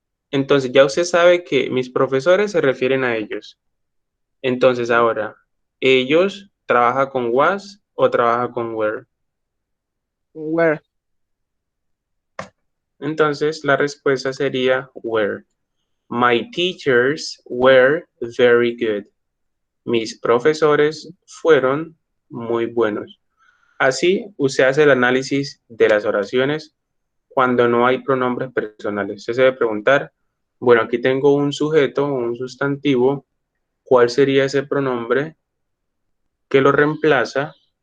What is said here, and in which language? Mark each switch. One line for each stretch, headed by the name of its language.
Spanish: Entonces, ya usted sabe que mis profesores se refieren a ellos. Entonces, ahora, ¿ellos trabaja con was o trabaja con were?
English: where,
Spanish: Entonces, la respuesta sería were.
English: My teachers were very good.
Spanish: Mis profesores fueron muy buenos. Así, usted hace el análisis de las oraciones cuando no hay pronombres personales. Usted se debe preguntar, bueno, aquí tengo un sujeto, un sustantivo, ¿cuál sería ese pronombre que lo reemplaza?